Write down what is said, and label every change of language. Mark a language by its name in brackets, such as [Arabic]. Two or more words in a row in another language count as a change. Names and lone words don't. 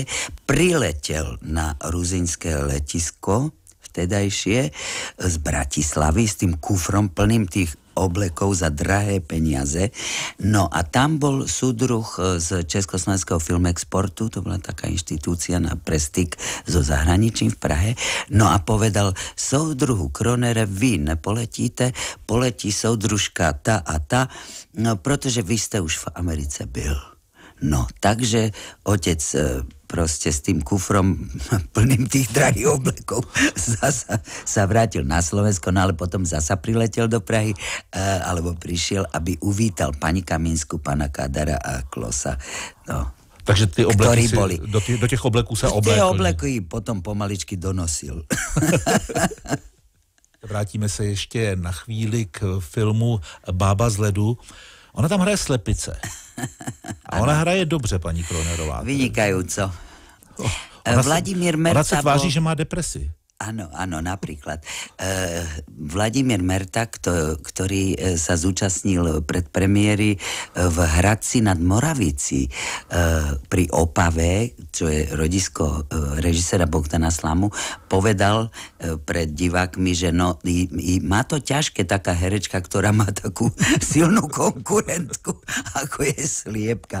[Slovak] Priletel na ruzinské letisko vtedajšie z Bratislavy s tým kufrom plným tých oblekov za drahé peniaze. No a tam bol súdruh z Československého filmexportu, to bola taká inštitúcia na prestyk so zahraničím v Prahe. No a povedal, [Czech] soudruhu Kronere, vy nepoletíte, poletí soudružka ta a ta, no protože vy ste už v Americe byl. No, [Slovak] takže otec proste s tým kufrom plným tých drahých oblekov zasa sa vrátil na Slovensko, no ale potom zasa priletel do Prahy, alebo prišiel, aby uvítal pani Kamínsku, pana Kadara a Klosa. No. [Czech] Takže ty obleky do těch obleků sa oblékl. [Slovak] Tie obleky potom pomaličky donosil. [Czech] Vrátíme se ještě na chvíli k filmu Bába z ledu. Ona tam hraje slepice. A ona hraje dobře, paní Kronerová. [Slovak] Vynikajúco. Vladimír Merta... [Czech] Ona se tváří, že má depresi. [Slovak] Áno, napríklad. Vladimír Merta, ktorý sa zúčastnil predpremiéry v Hradci nad Moravicí pri Opave, čo je rodisko režisera Bogdana Slamu, povedal pred divákmi, že no, má to ťažké taká herečka, ktorá má takú silnú konkurentku, ako je Sliepka.